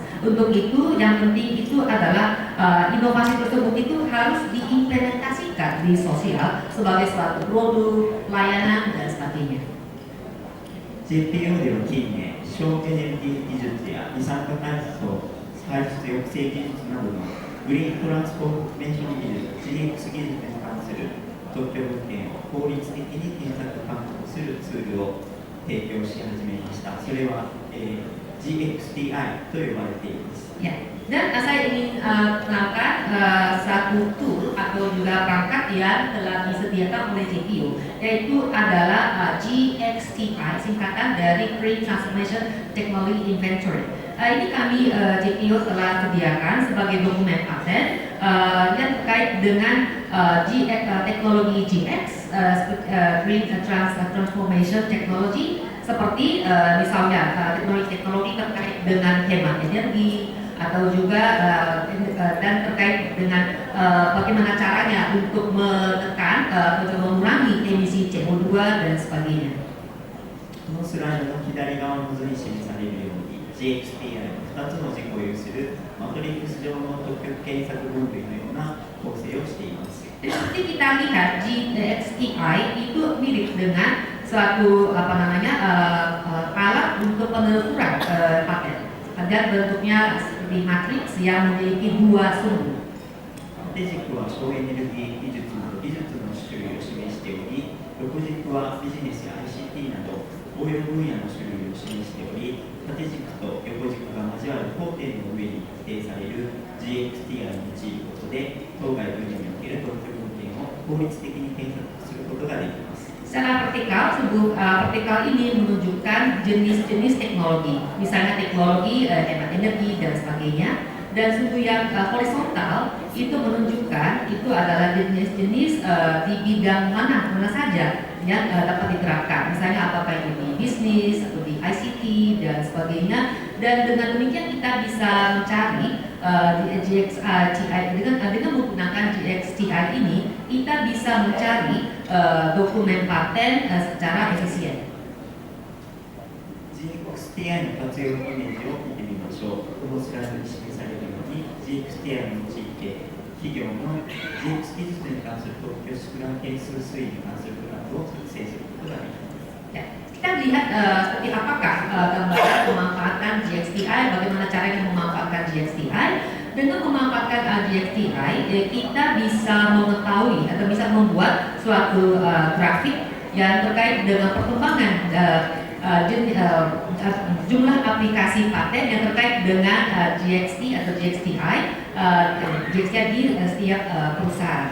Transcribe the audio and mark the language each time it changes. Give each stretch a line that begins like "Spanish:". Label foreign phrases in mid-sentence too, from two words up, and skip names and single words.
Indonesian: Untuk itu yang penting itu adalah inovasi tersebut itu harus diimplementasikan di sosial sebagai suatu produk, layanan, dan sebagainya.
Japanese: JPO では近年、省エネルギー技術や二酸化炭素排出抑制技術などのグリーントランスフォーメーション技術、GX 技術に関する特許物件を効率的に検索監督するツールを提供し始めました。それは、GXTI と呼ばれています。
Indonesian: Ya, dan saya ingin kenalkan satu tool atau juga perangkat yang telah disediakan oleh JPO, yaitu adalah GXTI, singkatan dari Green Transformation Technology Inventory. Ini kami JPO telah sediakan sebagai dokumen paten yang terkait dengan teknologi GX,
English: Green Transformation Technology,
Indonesian: seperti misalnya teknologi terkait dengan hemat energi, atau juga dan terkait dengan bagaimana caranya untuk menekan atau mengurangi emisi CO2 dan sebagainya.
Japanese: このスライドの左側の図に示されるように GXTI の2つの軸を有するマトリックス状の特許検索分類のような構成をしています。
Indonesian: Seperti kita lihat GXTI itu mirip dengan suatu alat untuk penelusuran paten. Dan bentuknya seperti matriks yang memiliki dua sumbu.
Japanese: 縦軸は省エネルギー技術など技術の種類を示しており、横軸はビジネスや ICT など応用分野の種類を示しており、縦軸と横軸が交わる交点の上に規定される GXTI を用いることで、当該分野における特許文献を効率的に検索することができます。
Indonesian: Secara vertikal ini menunjukkan jenis-jenis teknologi, misalnya teknologi hemat energi dan sebagainya. Dan sumbu yang horizontal itu menunjukkan itu adalah jenis-jenis di bidang mana saja yang dapat diterapkan, misalnya apakah itu di bisnis atau di ICT dan sebagainya. Dan dengan demikian kita bisa mencari GXTI dengan menggunakan GXTI ini kita bisa mencari dokumen paten secara efisien.
Japanese: GXTI の活用イメージを見てみましょう。このスライドに示されるように GXTI を用いて企業の GX 技術に関する特許出願件数推移に関するグラフを作成することができます。
Indonesian: Kita lihat seperti apakah gambaran memanfaatkan GXTI, bagaimana caranya memanfaatkan GXTI. Dengan memanfaatkan GXTI, kita bisa mengetahui atau bisa membuat suatu grafik yang terkait dengan perkembangan jumlah aplikasi paten yang terkait dengan GXT atau GXTI di setiap perusahaan.